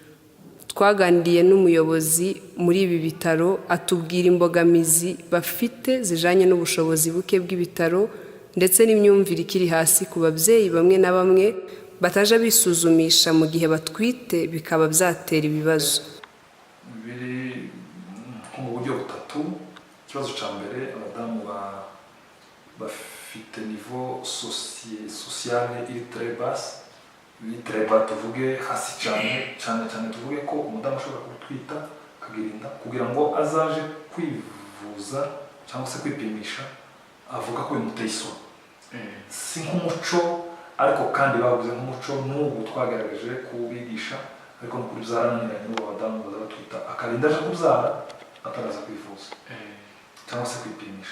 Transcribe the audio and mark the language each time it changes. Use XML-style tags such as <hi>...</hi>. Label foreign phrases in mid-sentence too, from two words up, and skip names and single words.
<rw>Twaganiriye n'umuyobozi muri ibi bitaro, atubwira imbogamizi bafite zijanye n'ubushobozi buke bw'ibitaro ndetse n'imyumvire ikiri hasi ku babyeyi bamwe na bamwe bataje bisuzumisha mu gihe batwite, bikaba byatera ibibazo. Biri mu buryo butatu. Ikibazo cya mbere, abadamu bafite</rw> <fr>niveau sociale</fr> <rw>iri</rw> <fr>très basse,</fr> <rw>tuvuge hasi cyane tuvuge ko umudamu ashobora gutwita akagirinda kugira ngo azaje kwivuza cyangwa se kwipimisha, avuga ko bimuteye isoni. Si nk'umuco, ariko kandi bavuze nk'umuco, n'ubu twagerageje kubigisha, ariko no kuri byarananiranye n'ubu abadamu bazatwita akarinda aje kubyara ataraza kwivuza cyangwa se kwipimisha.</rw>